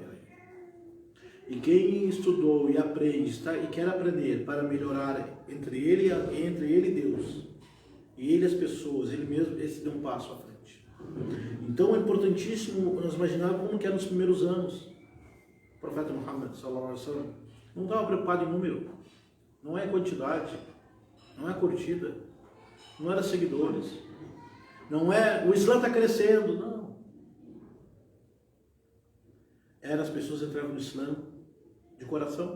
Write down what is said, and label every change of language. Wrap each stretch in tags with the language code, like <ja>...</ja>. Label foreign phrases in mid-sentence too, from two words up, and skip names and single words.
<pt>E quem estudou e aprende e quer aprender para melhorar entre ele e Deus, e ele as pessoas, ele mesmo, esse deu um passo à frente. Então é importantíssimo nós imaginar como que era nos primeiros anos. O profeta Muhammad</pt> <ar>صلى الله عليه وسلم</ar> <pt>não estava preocupado em número, não é quantidade, não é curtida, não era seguidores, não é o Islã está crescendo, não. Era as pessoas entrando no Islã de coração.</pt>